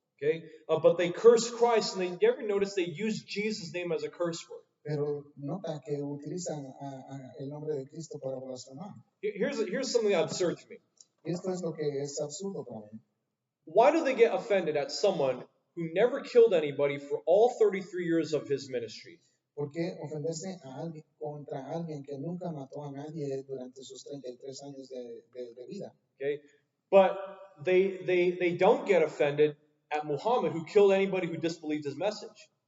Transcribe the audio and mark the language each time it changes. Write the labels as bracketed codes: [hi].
[en] Okay, but they curse Christ, and you ever notice they use Jesus' name as a curse word? [es] Pero nota que utilizan el nombre de Cristo para blasfemar. [en] Here's something absurd to me. [es] Y esto es lo que es absurdo para mí. [en] Why do they get offended at someone who never killed anybody for all 33 years of his ministry? [es] ¿Por qué ofenderse contra alguien que nunca mató a nadie durante sus 33 años de vida? [en] Okay, but they don't get offended at Muhammad, who killed anybody who disbelieved his message.